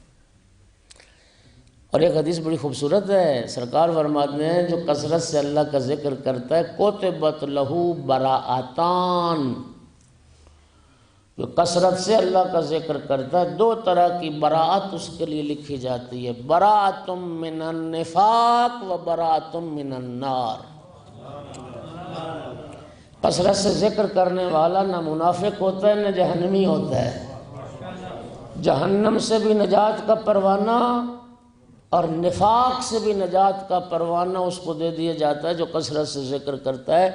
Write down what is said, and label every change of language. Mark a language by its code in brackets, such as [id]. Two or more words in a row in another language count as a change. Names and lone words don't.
[ur] اور ایک حدیث بڑی خوبصورت ہے، سرکار فرماتے ہیں جو کثرت سے اللہ کا ذکر کرتا ہے [ar] کتبت لہو براءتان، [ur] جو کثرت سے اللہ کا ذکر کرتا ہے، دو طرح کی براعت اس کے لیے لکھی جاتی ہے، [ar] براعت من النفاق و براعت من النار۔ [ur] کثرت سے ذکر کرنے والا نہ منافق ہوتا ہے نہ جہنمی ہوتا ہے، جہنم سے بھی نجات کا پروانہ اور نفاق سے بھی نجات کا پروانہ اس کو دے دیا جاتا ہے جو کثرت سے ذکر کرتا ہے۔